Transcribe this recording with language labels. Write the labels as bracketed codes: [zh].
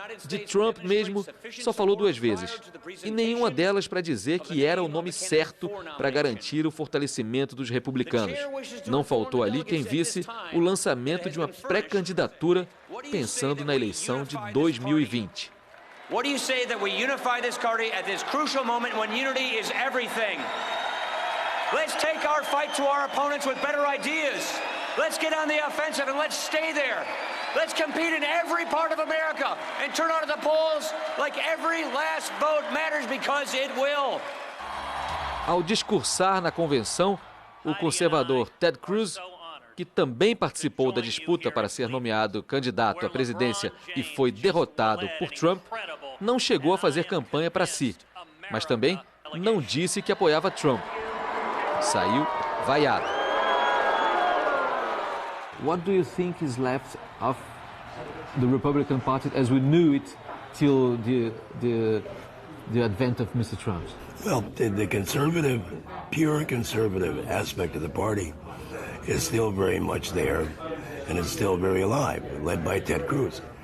[pt] De Trump mesmo, só falou 2 vezes, e nenhuma delas para dizer que era o nome certo para garantir o fortalecimento dos republicanos. Não faltou ali quem visse o lançamento de uma pré-candidatura pensando na eleição de 2020. [en] What do you say that we unify this party at this crucial moment when unity is everything? Let's take our fight to our opponents with better ideas. Let's get on the offensive and let's stay there. Let's compete in every part of America and turn out at the polls like every last vote matters because it will. [pt] Ao discursar na convenção, o conservador Ted Cruz que também participou da disputa para ser nomeado candidato à presidência e foi derrotado por Trump, não chegou a fazer campanha para si, mas também não disse que apoiava Trump. Saiu vaiado. [en] What do you think is left of the Republican Party as we knew it till the advent of Mr. Trump? Well, the conservative, pure conservative aspect of the party is still very much there, and it's still very alive, led by Ted Cruz.